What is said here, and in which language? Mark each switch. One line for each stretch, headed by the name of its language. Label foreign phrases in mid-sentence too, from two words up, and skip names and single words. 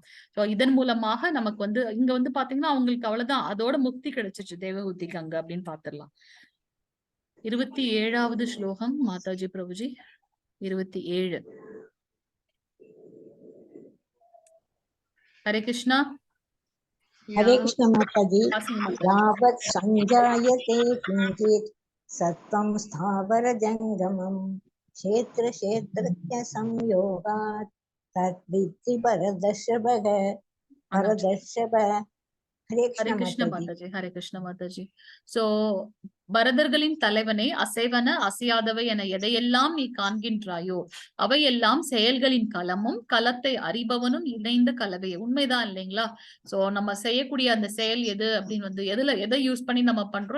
Tamil: சோ இதன் மூலமாக நமக்கு வந்து இங்க வந்து பாத்தீங்கன்னா அவங்களுக்கு அவ்வளவுதான், அதோட முக்தி கிடைச்சிச்சு தேவகூத்திக்கு அங்க அப்படின்னு பாத்துடலாம். 27வது ஸ்லோகம் மாதாஜி பிரபுஜி. 27. ஹரே கிருஷ்ணா.
Hindi: हरे कृष्ण माताजी।
Sanskrit: यावत् संजायते किंचित् सत्त्वं स्थावर जंगमं क्षेत्र क्षेत्रज्ञ संयोगात् तद्विद्धि परदर्शभः परदर्शभ।
Hindi: हरे कृष्ण माताजी। हरे कृष्ण माताजी।
Tamil: सो பரதர்களின் தலைவனே, அசைவன அசையாதவை என எதையெல்லாம் நீ காண்கின்றாயோ அவையெல்லாம் செயல்களின் களமும் களத்தை அறிபவனும் இணைந்த கலவையே. உண்மைதான் இல்லைங்களா? சோ நம்ம செய்யக்கூடிய அந்த செயல் எது அப்படின்னு வந்து எதை யூஸ் பண்ணி நம்ம பண்றோம்?